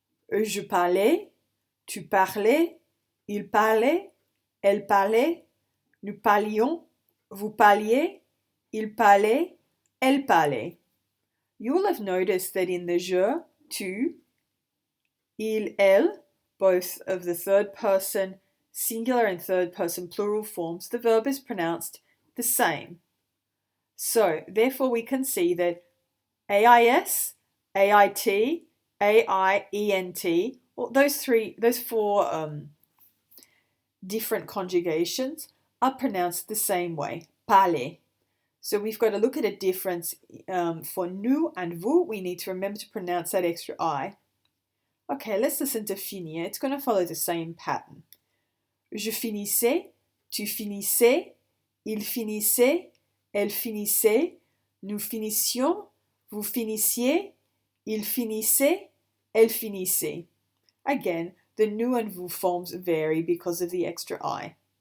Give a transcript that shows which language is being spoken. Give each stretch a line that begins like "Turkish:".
French: Je parlais, tu parlais, il parlait, elle parlait, nous parlions, vous parliez, il parlait, elle parlait.
English: You will have noticed that in the je, tu, il, elle, both of the third person singular and third person plural forms, the verb is pronounced the same. So, therefore we can see that AIS, AIT, AIENT, well, those four different conjugations are pronounced the same way, parler. So we've got to look at a difference for nous and vous. We need to remember to pronounce that extra I. Okay, let's listen to finir. It's going to follow the same pattern.
French: Je finissais, tu finissais, il finissait, elle finissait, nous finissions, vous finissiez, il finissait, elle finissait.
English: Again, the nous and vous forms vary because of the extra I.